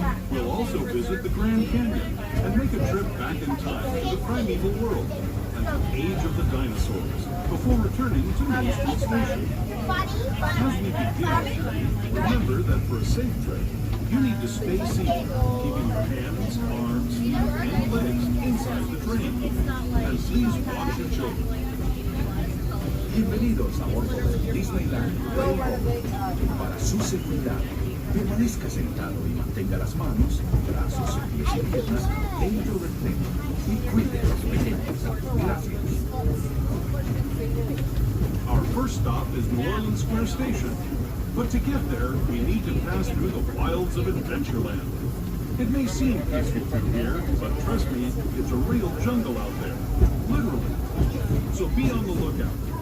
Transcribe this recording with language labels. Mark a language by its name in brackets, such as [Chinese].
[English] We'll also visit the Grand Canyon and make a trip back in time to the primeval world and the age of the dinosaurs before returning to Main Street Station. As we begin our journey, remember that for a safe trip, you need to stay seated, keeping your hands, arms, feet, and legs inside the train. And please watch your children. [Spanish] Bienvenidos a bordo de Disneyland Railroad. Para su seguridad, permanezca sentado y mantenga las manos, brazos, pies y piernas dentro del tren y cuide a los pequeños. Gracias. [English] Our first stop is New Orleans Square Station. But to get there, we need to pass through the wilds of Adventureland. It may seem peaceful through here, but trust me, it's a real jungle out there. Literally. So be on the lookout.